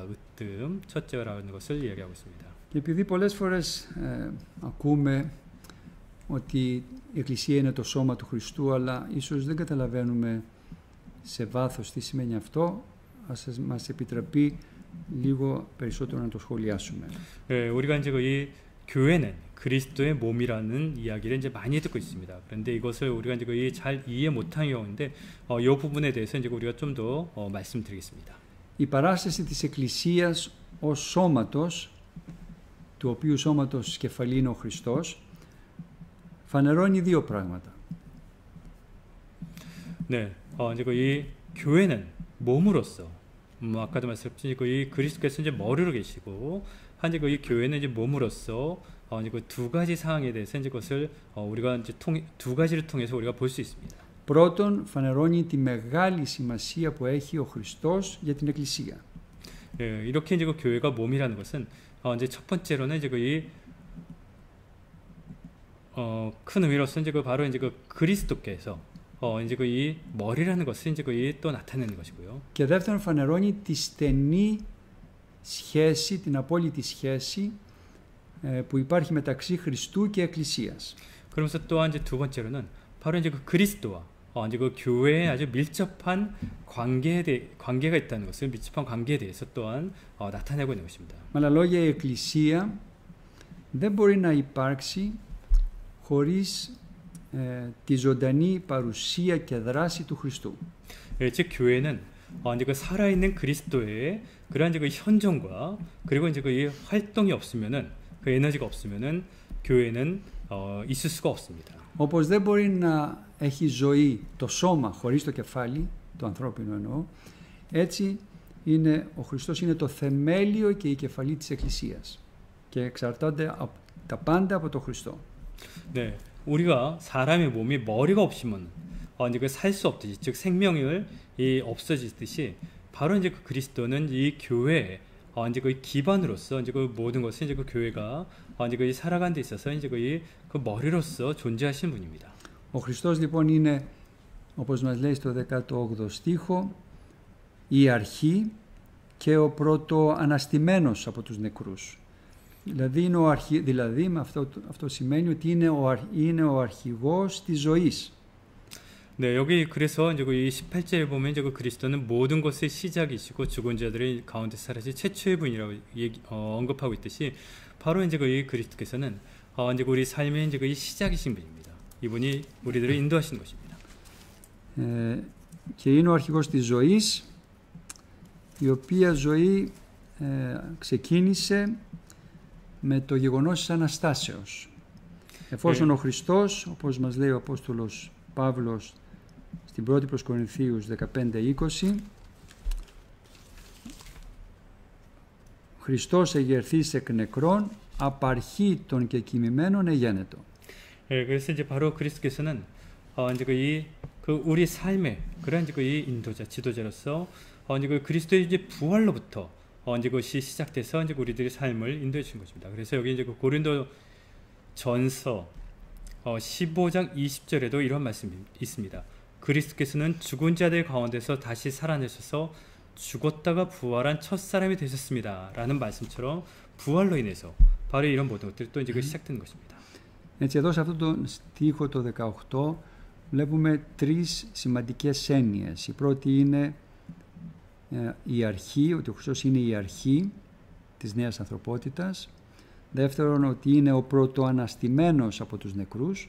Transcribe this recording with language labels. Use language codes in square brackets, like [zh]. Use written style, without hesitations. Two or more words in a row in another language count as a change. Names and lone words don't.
[ko] 으뜸 첫째라는 것을 이야기하고 있습니다. [el] Και επειδή πολλές φορές ακούμε ότι η Εκκλησία είναι το σώμα του Χριστού, αλλά ίσως δεν καταλαβαίνουμε σε βάθος τι σημαίνει αυτό, ας μας επιτραπεί λίγο περισσότερο να το σχολιάσουμε. [ko] 우리가 이제 이 교회는 그리스도의 몸이라는 이야기를 이제 많이 듣고 있습니다. 그런데 이것을 우리가 이제 거의 잘 이해 못하는 경우인데, 이 부분에 대해서 이제 우리가 좀 더 말씀드리겠습니다. [el] Η παράσταση της Εκκλησίας ως σώματος, του οποίου σώματος κεφαλή είναι ο Χριστός, φανερώνει δύο πράγματα. [ko] 네, 이제 이 교회는 몸으로서, 아까도 말씀드린 이 그리스도께서 이제 머리로 계시고, 한제 이 교회는 이제 몸으로서 이제 그 두 가지 사항에 대해서 이제 그것을 우리가 이제 두 가지를 통해서 우리가 볼 수 있습니다. [el] Πρώτον, φανερώνει τη μεγάλη σημασία που έχει ο Χριστός για την Εκκλησία. [ko] 예, 이렇게 이제 그 교회가 몸이라는 것은 이제 첫 번째로는 이제 큰 의미로서 이제 바로 이제 그리스도께서 이제 이 머리라는 것을 이제 또 나타내는 것이고요. [el] Και δεύτερον, φανερώνει τη στενή σχέση, την απόλυτη σχέση που υπάρχει μεταξύ Χριστού και Εκκλησίας. [ko] 그러면서 또한 이제 두 번째로는 바로 이제 그 그리스도와 이제 그 교회에 아주 밀접한 관계가 있다는 것을, 밀접한 관계에 대해서 또한 나타내고 있는 것입니다. [el] Με άλλα λόγια, η Εκκλησία δεν μπορεί να υπάρξει χωρίς τη ζωντανή παρουσία και δράση του Χριστού. [ko] 즉 교회는 이제 그 살아있는 그리스도의 그러한 이제 그 현존과 그리고 이제 그 활동이 없으면은, 그 에너지가 없으면은 교회는 있을 수가 없습니다. [el] Όπως δεν μπορεί να έχει ζωή το σώμα χωρίς το κεφάλι, το ανθρώπινο εννοώ, έτσι ο Χριστός είναι το θεμέλιο και η κεφαλή της Εκκλησίας και εξαρτάται τα πάντα από τον Χριστό. [ko] 네, 우리가 사람의 몸이 머리가 없으면 이제 그 살 수 없듯이, 즉 생명을 없어지듯이, 바로 이제 그 그리스도는 이 교회에 이제 그 기반으로서 이제 그 모든 것을 이제 그 교회가 이제 그 살아가는 데 있어서 이제 그 머리로서 존재하시는 분입니다. [el] Ο Χριστός λοιπόν είναι, όπως μας λέει στο 18ο στίχο, η αρχή και ο πρωτοαναστημένος από τους νεκρούς. Δηλαδή με αυτό σημαίνει ότι είναι ο αρχηγός της ζωής. [ko] 네, 여기 그래서 이제 이 18절에 보면 이제 그 그리스도는 모든 것의 시작이시고 죽은 자들의 가운데 살아신 최초의 분이라고 언급하고 있듯이, 바로 이제 이 그리스도께서는 이제 우리 삶의 이제 이 시작이신 분입니다. 이분이 우리들을 인도하시는 것입니다. [el] Και είναι ο αρχηγός της ζωής, η οποία ζωή ξεκίνησε με το γεγονός της Αναστάσεως. Εφόσον ο Χριστός, όπως μας λέει ο Απόστολος Παύλος στην 1η προς Κορινθίους 15-20, ο Χριστός εγερθείς εκ νεκρών, απαρχή των κεκοιμημένων εγένετο. [ko] 예, 그래서 이제 바로 그리스도께서는 이제 그 우리 삶의 그런 이제 이 인도자, 지도자로서 이제 그 그리스도의 이제 부활로부터 이제 그것이 시작돼서 이제 우리들의 삶을 인도해 주신 것입니다. 그래서 여기 이제 그 고린도 전서 15장 20절에도 이런 말씀이 있습니다. 그리스도께서는 죽은 자들 가운데서 다시 살아내셔서 죽었다가 부활한 첫 사람이 되셨습니다. 라는 말씀처럼 부활로 인해서 바로 이런 모든 것들이 또 이제 그 시작되는 것입니다. [el] Έτσι, εδώ σε αυτό το στίχο το 18 βλέπουμε τρεις σημαντικές έννοιες. Η πρώτη είναι η αρχή, ότι ο Χριστός είναι η αρχή της νέας ανθρωπότητας. Δεύτερον, ότι είναι ο πρωτοαναστημένος από τους νεκρούς.